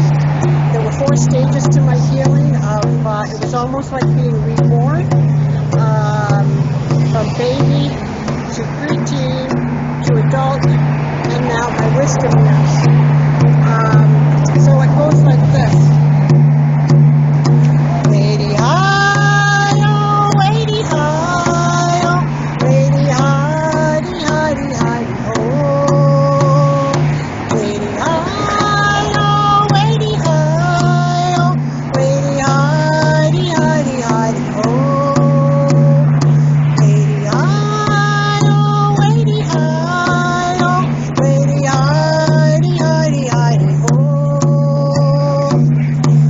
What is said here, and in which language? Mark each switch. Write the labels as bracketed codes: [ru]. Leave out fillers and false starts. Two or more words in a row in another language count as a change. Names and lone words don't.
[en] There were 4 stages to my healing. It was almost like being reborn, from baby to preteen to adult, and now my wisdom years. So it goes like this. Lady hi-oh, lady hi-oh, lady hi-de-hi-de-hi-oh. Lady hi-oh, lady hi-oh, lady hi-de-hi-de-hi-oh. Lady hi-oh, lady hi-oh, lady hi-de-hi-de-hi-oh.